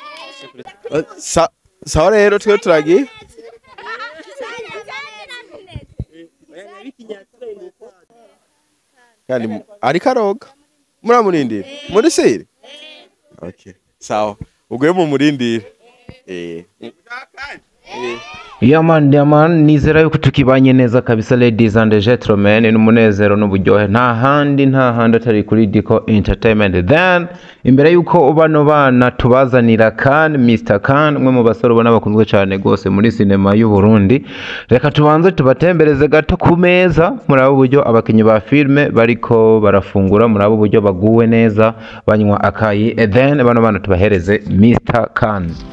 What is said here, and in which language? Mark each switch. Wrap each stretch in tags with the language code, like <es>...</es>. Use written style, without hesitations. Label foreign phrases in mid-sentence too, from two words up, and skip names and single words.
<rn>Sawa rero twe turagiye. Kandi ari karoga. Muramurindira. Muri sire. Okay. Sawa. Uguye mu murindira. Yaman nizera yuko tukibanye neza kabisa</rn> <en>ladies and gentlemen</en> <rn>n'umunezero n'uburyohe nta handi atari kuri Dico Entertainment. Then imbere yuko bano bana tubazanira Khan Mr Khan umwe mu basore ubona bakunzwe cyane gose muri sinema y'u Burundi, reka tubanze tubatembereze gato ku meza muri abo buryo abakinyi ba filme bariko barafungura, muri abo buryo baguwe neza banywa akayi, then bano bana tubahereze Mr Khan.</rn>